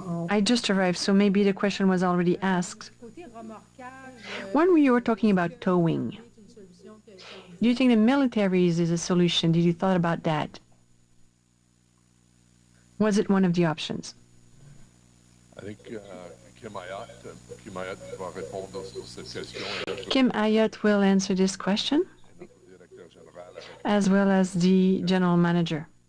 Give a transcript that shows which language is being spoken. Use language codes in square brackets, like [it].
[en] I just arrived, so maybe the question was already asked. When you were talking about towing, do you think the militaries is a solution? Did you thought about that? Was it one of the options? I think [fr] Kim Ayat va répondre sur cette question. [en] Kim Ayat will answer this question, as well as the general manager.